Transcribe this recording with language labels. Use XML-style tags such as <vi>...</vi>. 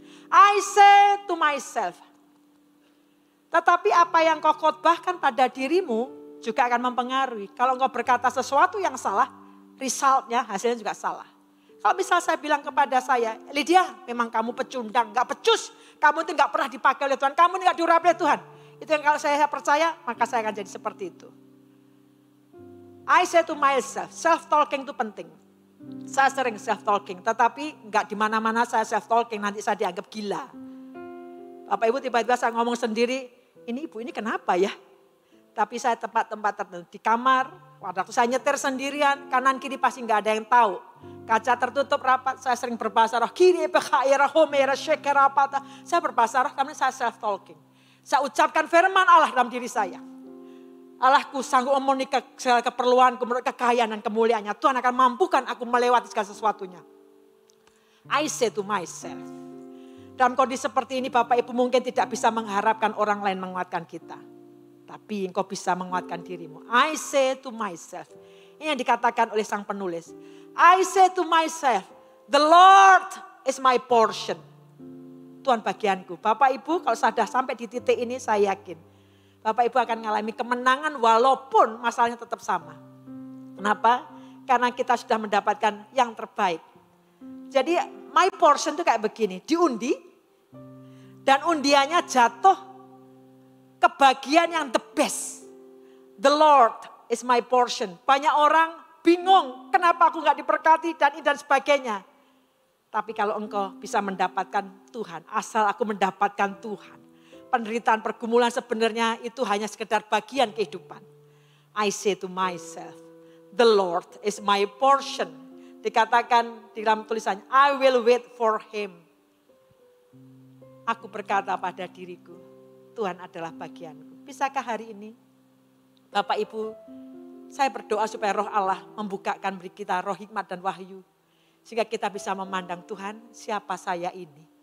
<en>I say to myself.</en> <id>Tetapi apa yang kau khotbahkan pada dirimu juga akan mempengaruhi. Kalau engkau berkata sesuatu yang salah, resultnya, hasilnya juga salah. Kalau misal saya bilang kepada saya, Lydia memang kamu pecundang, gak pecus. Kamu itu gak pernah dipakai oleh Tuhan, kamu ini gak diurapi oleh Tuhan. Itu yang kalau saya percaya, maka saya akan jadi seperti itu.</id> <en>I say to myself, self-talking</en> <id>itu penting. Saya sering self-talking, tetapi gak di mana-mana saya self-talking, nanti saya dianggap gila. Bapak Ibu tiba-tiba saya ngomong sendiri, ini ibu ini kenapa ya? Tapi saya tempat-tempat tertentu, di kamar, waktu saya nyetir sendirian, kanan kiri pasti gak ada yang tahu. Kaca tertutup rapat, saya sering berbahasa roh. Kiri bekhaira homera shekera apata. Saya berbahasa roh, karena saya self-talking. Saya ucapkan firman Allah dalam diri saya. Allahku sanggup memenuhi segala keperluanku, kekayaan dan kemuliaannya. Tuhan akan mampukan aku melewati segala sesuatunya.</id> <en>I say to myself.</en> <id>Dalam kondisi seperti ini Bapak Ibu mungkin tidak bisa mengharapkan orang lain menguatkan kita. Tapi engkau bisa menguatkan dirimu.</id> <en>I say to myself.</en> <id>Ini yang dikatakan oleh sang penulis.</id> <en>I say to myself, the Lord is my portion.</en> <id>Tuhan bagianku. Bapak Ibu kalau sudah sampai di titik ini saya yakin. Bapak Ibu akan mengalami kemenangan walaupun masalahnya tetap sama. Kenapa? Karena kita sudah mendapatkan yang terbaik. Jadi my portion itu kayak begini. Diundi dan undiannya jatuh ke bagian yang the best.</id> <en>The Lord is my portion.</en> <id>Banyak orang bingung kenapa aku gak diberkati dan sebagainya. Tapi kalau engkau bisa mendapatkan Tuhan, asal aku mendapatkan Tuhan. Penderitaan pergumulan sebenarnya itu hanya sekedar bagian kehidupan.</id> <en>I say to myself, the Lord is my portion.</en> <id>Dikatakan di dalam tulisannya,</id> <en>I will wait for him.</en> <id>Aku berkata pada diriku, Tuhan adalah bagianku. Bisakah hari ini Bapak Ibu, saya berdoa supaya roh Allah membukakan beri kita roh hikmat dan wahyu. Sehingga kita bisa memandang Tuhan, siapa saya ini.</id>